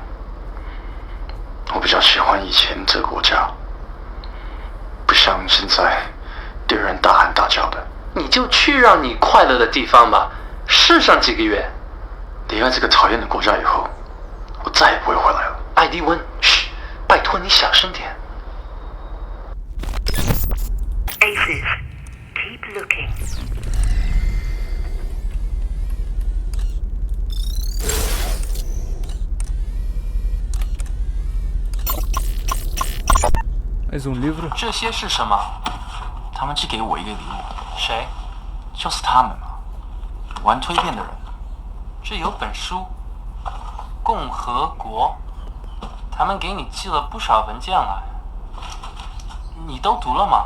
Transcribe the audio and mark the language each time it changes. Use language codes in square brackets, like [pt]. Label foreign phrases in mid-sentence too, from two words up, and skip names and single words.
[zh] 我比较喜欢以前这个国家，不像现在对人大喊大叫的。你就去让你快乐的地方吧，试上几个月。离开这个讨厌的国家以后，我再也不会回来了。艾迪温，嘘，拜托你小声点。 [en] Aces, keep looking. [pt] Mais livro? [zh] 这些是什么？他们寄给我一个礼物。谁？就是他们嘛，玩蜕变的人。这有本书，共和国。他们给你寄了不少文件来，你都读了吗？